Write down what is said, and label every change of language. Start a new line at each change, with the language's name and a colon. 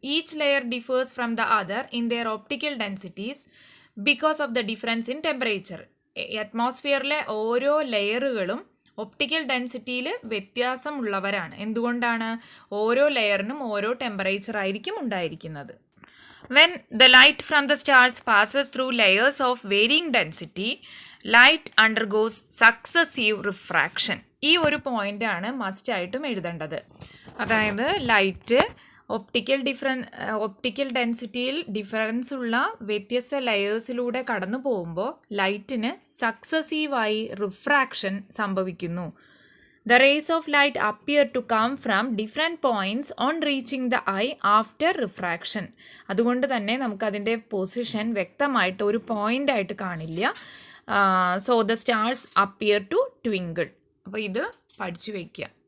English: Each layer differs from the other in their optical densities because of the difference in temperature.
Malayalam: അറ്റ്മോസ്ഫിയറിലെ ഓരോ ലെയറുകളും optical ഡെൻസിറ്റിയിൽ വ്യത്യാസമുള്ളവരാണ്. എന്തുകൊണ്ടാണ്? ഓരോ ലെയറിനും ഓരോ temperature ആയിരിക്കും ഉണ്ടായിരിക്കുന്നത്.
English: When the light from the stars passes through layers of varying density, light undergoes successive refraction.
Malayalam: ഈ ഒരു പോയിൻ്റാണ് മസ്റ്റായിട്ടും എഴുതേണ്ടത്. അതായത് ലൈറ്റ് ഒപ്റ്റിക്കൽ ഡെൻസിറ്റിയിൽ ഡിഫറൻസ് ഉള്ള വ്യത്യസ്ത ലെയേഴ്സിലൂടെ കടന്നു പോകുമ്പോൾ ലൈറ്റിന് സക്സസീവായി റിഫ്രാക്ഷൻ സംഭവിക്കുന്നു.
English: The rays of light appear to come from different points on reaching the eye after refraction.
Malayalam: അതുകൊണ്ട് തന്നെ നമുക്കതിൻ്റെ പൊസിഷൻ വ്യക്തമായിട്ട് ഒരു പോയിൻ്റ് ആയിട്ട് കാണില്ല.
English: So the stars appear to twinkle.
Malayalam: അപ്പോൾ ഇത് പഠിച്ചു വയ്ക്കുക.